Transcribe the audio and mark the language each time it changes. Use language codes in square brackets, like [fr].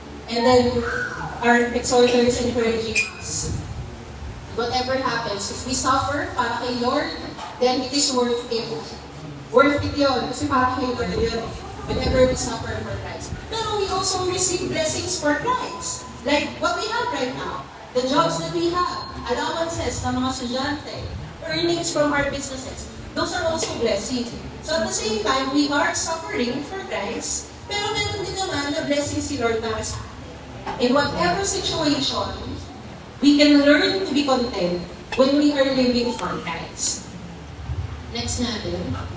[en] And then, our exhorter is encouraging us. Whatever happens, if we suffer [tl] para kay Lord, [en] then it is worth it. [tl] Worth it yun. Kasi para kay Lord yun. [en] Whenever we suffer for Christ. Pero we also receive blessings for Christ. Like what we have right now. The jobs that we have. [tl] Allowances ng mga estudyante. [en] Earnings from our businesses. Those are also blessings. So at the same time, we are suffering for Christ. [tl] Pero meron din naman na blessing si Lord para sa atin. [en] In whatever situation, we can learn to be content when we are living for Christ. [tl] Next natin.